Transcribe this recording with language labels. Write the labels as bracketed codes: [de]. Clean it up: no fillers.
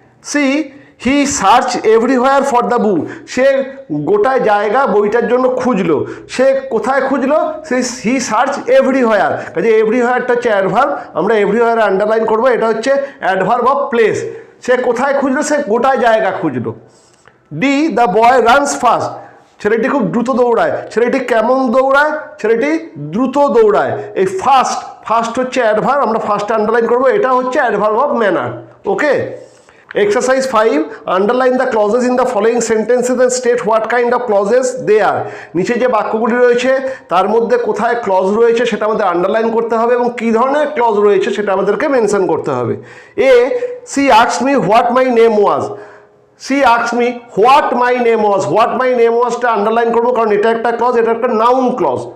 [en] C, he search everywhere for the book, [bn] সে গোটা জায়গা বইটার জন্য খুঁজলো, সে কোথায় খুঁজলো, সে [en] he search everywhere, [bn] কাজে এভরিহোয়ারটা হচ্ছে অ্যাডভার্ব, আমরা এভরিহোয়ার আন্ডারলাইন করবো, এটা হচ্ছে অ্যাডভার্ব অফ প্লেস, সে কোথায় খুঁজলো, সে গোটা জায়গা খুঁজলো। [en] D, the boy runs fast, [bn] ছেলেটি খুব দ্রুত দৌড়ায়, ছেলেটি কেমন দৌড়ায়, ছেলেটি দ্রুত দৌড়ায়, এই ফাস্ট হচ্ছে অ্যাডভার্ব, আমরা ফার্স্ট আন্ডারলাইন করবো, এটা হচ্ছে adverb of manner. Okay. [en] Exercise 5, underline the clauses in the following sentences and state what kind of clauses they are. [bn] নিচে যে বাক্যগুলি রয়েছে তার মধ্যে কোথায় ক্লজ রয়েছে সেটা আমাদের আন্ডারলাইন করতে হবে এবং কী ধরনের ক্লজ রয়েছে সেটা আমাদেরকে মেনশন করতে হবে। [en] A, she asked me what my name was, she asked me what my name was, what my name ওয়াজটা [bn] আন্ডারলাইন করবো কারণ এটা একটা ক্লজ, এটা একটা নাউন ক্লজ।